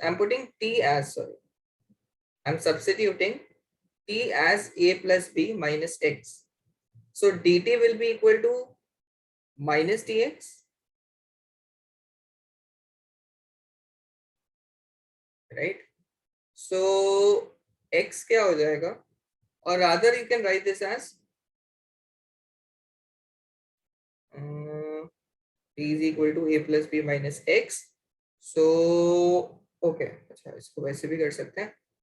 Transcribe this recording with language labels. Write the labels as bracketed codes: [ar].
[en] I am putting t as, sorry, I am substituting t as a plus b minus x. So dt will be equal to minus dx, right? [hi] So x क्या हो जाएगा? [en] Or rather you can write this as t is equal to a plus b minus x. [hi] So okay, अच्छा इसको वैसे भी कर सकते हैं.